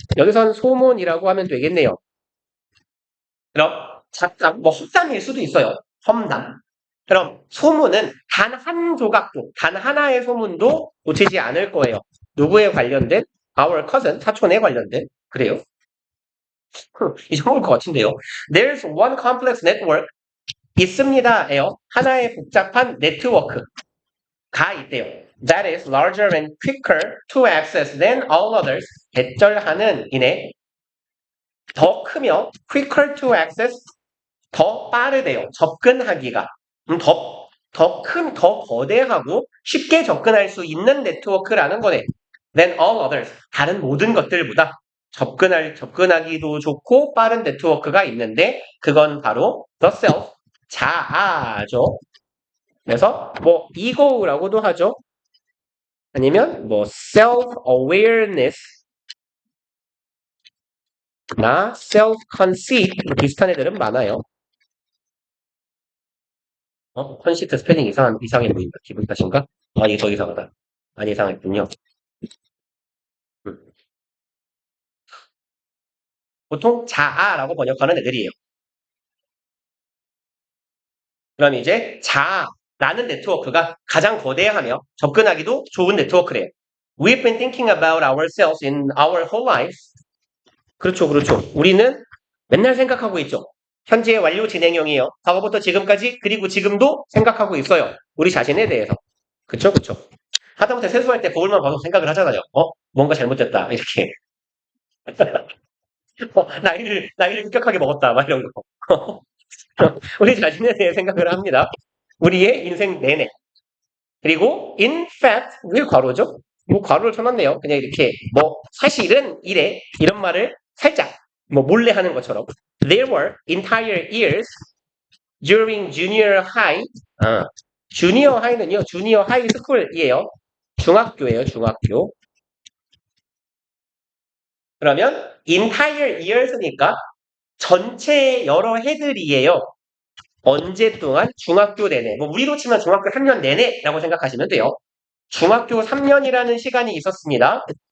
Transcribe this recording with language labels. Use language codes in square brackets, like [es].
[ko] 여기선 소문이라고 하면 되겠네요. 그럼 잡담, 뭐 헛담일 수도 있어요. 험담. 그럼 소문은 단 한 조각도, 단 하나의 소문도 놓치지 않을 거예요. 누구에 관련된? Our cousin, 사촌에 관련된. 그래요. 잊어먹을 것 같은데요. [en] There's one complex network. [ko] 있습니다예요. 하나의 복잡한 네트워크가 있대요. [en] That is larger and quicker to access than all others. [ko] 대절하는 이내 더 크며 quicker to access 더 빠르대요. 접근하기가 더 거대하고 쉽게 접근할 수 있는 네트워크라는 거네. [en] Than all others. [ko] 다른 모든 것들보다 접근하기도 좋고 빠른 네트워크가 있는데 그건 바로 the self, 자아죠. 그래서 뭐 ego라고도 하죠. 아니면 뭐 self-awareness 나 self-conceit 비슷한 애들은 많아요. 컨시트 스펠링 이상해 보인다. 기분 탓인가? 아, 이게 더 이상하다. 안 이상했군요. 보통 자아라고 번역하는 애들이에요. 그럼 이제 자아라는 네트워크가 가장 거대하며 접근하기도 좋은 네트워크래요. [en] We've been thinking about ourselves in our whole life. [ko] 그렇죠, 그렇죠. 우리는 맨날 생각하고 있죠. 현재의 완료 진행형이에요. 과거부터 지금까지 그리고 지금도 생각하고 있어요. 우리 자신에 대해서. 그쵸, 그쵸. 하다못해 세수할 때 거울만 봐도 생각을 하잖아요. 뭔가 잘못됐다. 이렇게. 나이를 급격하게 먹었다. 막 이런 거. 우리 자신에 대해 생각을 합니다. 우리의 인생 내내. 그리고 in fact, 왜 괄호죠? 뭐 괄호를 쳐놨네요. 그냥 이렇게 뭐 사실은 이래 이런 말을 살짝 뭐 몰래 하는 것처럼. [en] There were entire years during junior high. [ko] 주니어 하이는요. 주니어 하이 스쿨이에요. 중학교예요. 중학교. 그러면 entire years니까 전체 여러 해들이에요. 언제 동안? 중학교 내내. 뭐 우리로 치면 중학교 3년 내내라고 생각하시면 돼요. 중학교 3년이라는 시간이 있었습니다.